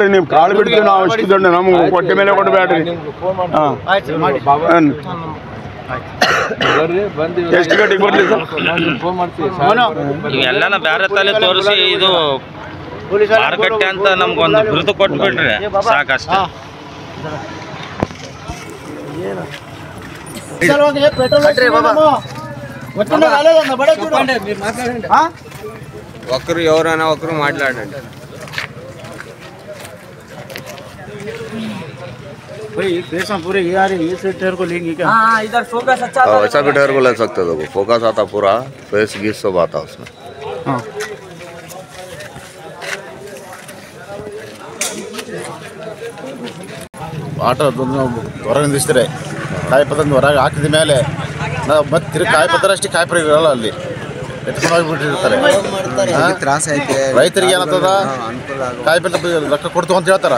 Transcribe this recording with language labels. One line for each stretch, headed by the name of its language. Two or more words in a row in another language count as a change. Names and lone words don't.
Kannada: ನೀವು ಕಾಳು ಬಿಡ್ತೀವಿ ನಾವು ಅಷ್ಟು ದುಡ್ಡು ನಮ್ಗೆ ಕೊಟ್ಟ ಮೇಲೆ ಕೊಡಬೇಡ್ರಿ. ಆಯ್ತು ಮಾಡಿ. ಎಷ್ಟು ಗಂಟೆಗೆ ಬರ್ಲಿ ಸರ್? ಇವೆಲ್ಲ ಬೇರೆ ತಲೆ ತೋರಿಸಿ ಇದು ಮಾರುಕಟ್ಟೆ ಅಂತ ನಮ್ಗೊಂದು ಬಿರುದು ಕೊಟ್ಬಿಟ್ರಿ ಸಾಕಷ್ಟ.
Telugu: ఒకరు ఎవరైనా ఒకరు మాట్లాడండి.
Hindi: पूरे इस टायर को लेंगे क्या? इधर फोकस अच्छा वैसा भी टायर को ले सकते हो, फोकस आता पूरा फेस गीस सब आता उसमें.
Kannada: ಆಟೋ ಹೊರಗೆ ನಿಲ್ಲಿಸಿದ್ರೆ ಕಾಯಿಪತ್ರ ಹೊರಗೆ ಹಾಕಿದ ಮೇಲೆ ನಾವು ಮತ್ತೆ ತಿರುಗಿ ಕಾಯಿಪತ್ರ ಅಷ್ಟೇ ಕಾಯಿಪತ್ರ ಇರಲ್ಲ, ಅಲ್ಲಿ ಎತ್ಕೊಂಡು ಹೋಗಿಬಿಟ್ಟಿರ್ತಾರೆ. ರೈತರಿಗೆ ಏನಂತದ ಕಾಯಿಪತ್ರ ರೊಕ್ಕ ಕೊಡ್ತು ಅಂತ ಹೇಳ್ತಾರೆ.